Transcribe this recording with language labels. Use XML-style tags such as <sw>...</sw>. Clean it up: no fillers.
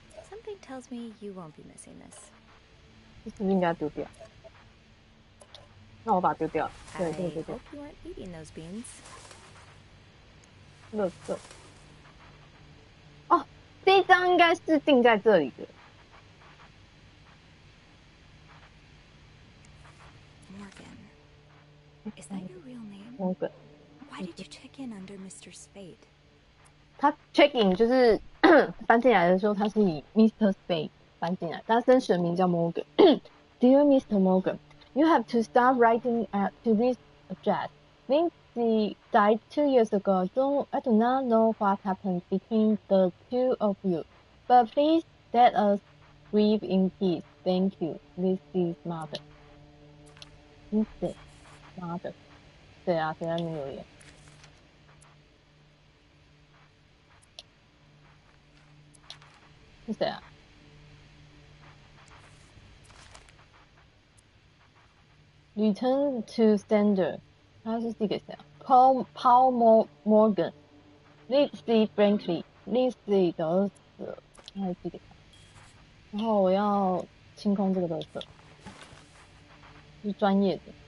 <en>Something tells me you won't be missing this.</en> <zh>这是不是应该丢掉？那我把它丢掉。对</zh> <en>I</en> <zh>对对对</zh> <en>hope，you weren't eating those beans.</en> <zh>垃圾。哦，这一张应该是定在这里的。</zh> <en>Morgan. Is that your real name? Morgan. Why did you check in under Mr. Spade?</en> <zh>他 check in 就是搬进来的时候，他是以 Mr. Spade 搬进来，但他真实的名叫 Morgan。</zh> <en>Dear Mr. Morgan, you have to start writing to this address. Lindsay died 2 years ago. I do not know what happened between the two of you, but please let us grieve in peace. Thank you, Lindsay's mother. Lindsay mother.</en> <zh>对啊，谁在那边留言？是谁啊？</zh> <en>Return to sender，</en> <zh>他是寄给谁啊 ？Paul Morgan， Lindsay Frankly，Lindsay 的儿子，他还寄给他。然后我要清空这个垃圾，是专业的。</zh>